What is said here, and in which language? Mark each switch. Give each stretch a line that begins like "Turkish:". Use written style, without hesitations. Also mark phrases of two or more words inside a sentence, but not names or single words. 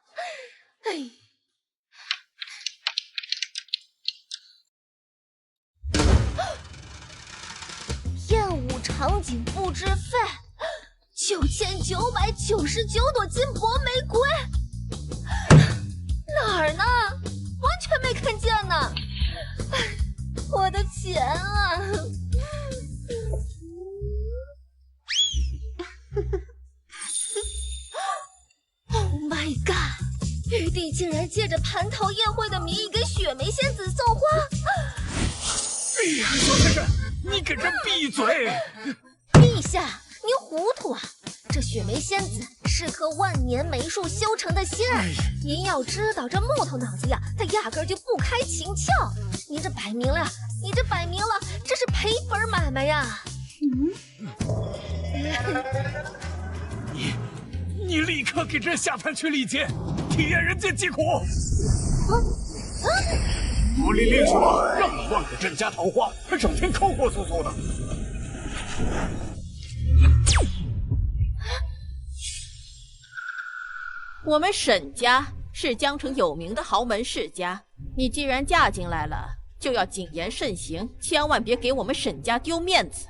Chinese: 燕舞场景布置费9999朵金箔玫瑰，哪儿呢？完全没看见呢！我的钱啊 ！
English: Oh my god！
Chinese: 玉帝竟然借着蟠桃宴会的名義給雪梅仙子送花！哎呀，小先生，你給人閉嘴！陛下，您糊塗啊！這雪梅仙子是棵萬年梅樹修成的仙，您要知道，這木頭腦子呀，它壓根就不開情竅。你這擺明了，這是賠本買賣呀！你立刻給這下凡去歷劫，體驗人間疾苦。福利令什麼？讓你亂給朕家桃花，還整天摳摳簌簌的。我們沈家是江城有名的豪門世家，你既然嫁進來了，就要謹言慎行，千萬別給我們沈家丟面子。